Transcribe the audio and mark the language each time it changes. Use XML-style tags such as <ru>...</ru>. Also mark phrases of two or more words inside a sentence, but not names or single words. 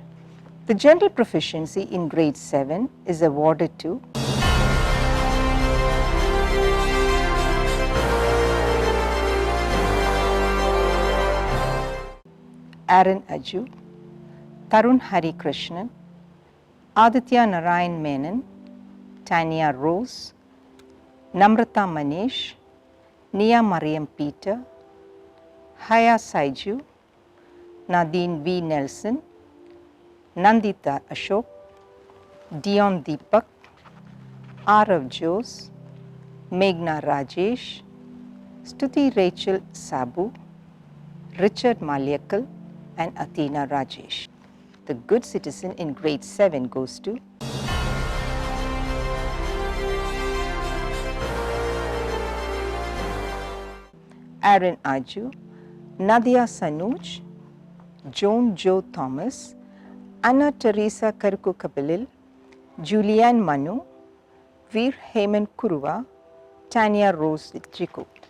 <en>The General Proficiency in Grade 7 is awarded to Aaron Aju, Tarun Hari Krishnan, Aditya Narayan Menon, Tanya Rose, Namrata Manish, Nia Mariam Peter, Haya Saiju, Nadine V. Nelson, Nandita Ashok, Dion Deepak, Arav Jose, Meghna Rajesh, Stuti Rachel Sabu, Richard Malyakal, and Athena Rajesh. The Good Citizen in Grade 7 goes to Aaron Aju, Nadia Sanuj, Joan Jo Thomas, Anna Teresa Karku Kapilil, Julianne Manu, Veer Heyman Kuruva, Tanya Rose Chiku.</en>